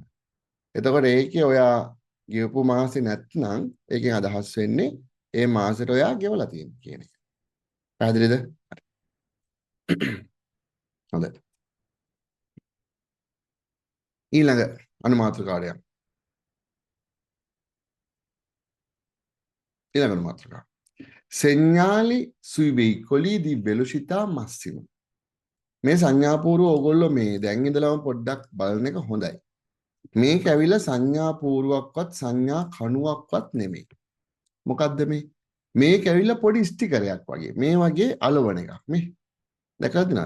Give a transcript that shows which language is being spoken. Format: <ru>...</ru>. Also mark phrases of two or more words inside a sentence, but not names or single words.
<si>එතකොට ඒකේ ඔයා ගෙවපු මාසෙ නැත්නම් ඒකෙන් අදහස් වෙන්නේ ඒ මාසෙට ඔයා ගෙවලා තියෙන කියන එක. පැහැදිලිද? හොඳයි. ඊළඟ අනුමාත්‍රකාරය. ඊළඟ අනුමාත්‍රකාරය.</si> <it>segnali sui veicoli di velocità massima.</it> <si>මේ සංඥාපූර්ව ඕගොල්ලෝ මේ දැන් ඉඳලම පොඩ්ඩක් බලන එක හොඳයි. මේක ඇවිල්ලා සංඥාපූර්වක්වත් සංඥා කණුවක්වත් නෙමෙයි. මොකද්ද මේ? මේක ඇවිල්ලා පොඩි ස්ටිකරයක් වගේ. මේ වගේ අලවන එකක් මේ. දැකලා තියෙනවද?</si>